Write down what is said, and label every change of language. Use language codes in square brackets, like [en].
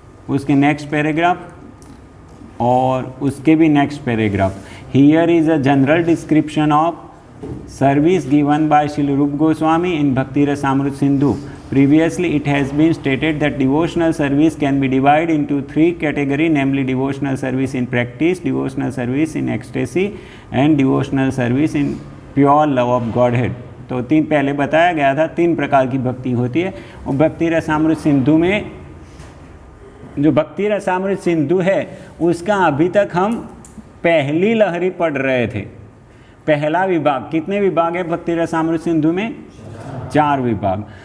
[hi] उसके next paragraph और उसके भी next paragraph. [en] Here is a general description of service given by Srila Rupa Goswami in Bhakti Rasamrita Sindhu. Previously it has been stated that devotional service can be divided into 3 categories, namely devotional service in practice, devotional service in ecstasy and devotional service in pure love of Godhead। [hi] तो 3 पहले बताया गया था, 3 प्रकार की भक्ति होती है। और भक्ति रसामृत सिंधु में जो भक्ति रसामृत सिंधु है उसका अभी तक हम पहली लहरी पढ़ रहे थे। पहला विभाग, कितने विभाग है भक्ति रसामृत सिंधु में? 4 विभाग।